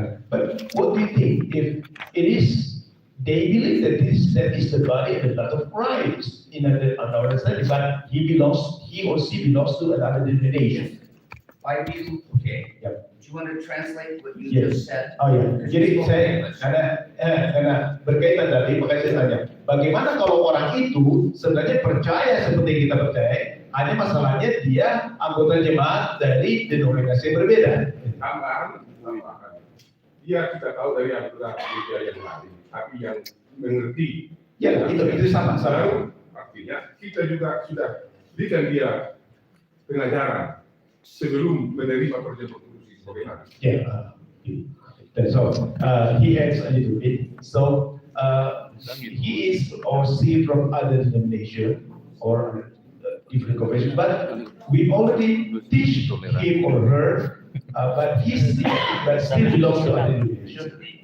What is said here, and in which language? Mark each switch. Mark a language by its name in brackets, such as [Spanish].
[English] But what do you think? If it is, they believe that that is the body and the blood of Christ in our understanding, but he or she belongs to another denomination. Why do you, okay. Yep. Do you want to translate what you Yes. just said? [Indonesian] Oh ya, jadi saya karena berkaitan tadi, makanya saya tanya, bagaimana kalau orang itu sebenarnya percaya seperti kita percaya, hanya masalahnya dia anggota jemaat dari denominasi yang berbeda. Tambahan. Dia kita tahu dari anggota gereja yang lain, tapi yang mengerti. Ya, itu sama. Lalu artinya kita juga sudah berikan dia pengajaran sebelum menerima perjamuan kudus sebagai anak. [English] Yeah, that's all. He adds a little bit. So he is or she from other denomination or different confession, but we already teach him or her, but but still belongs to other denomination.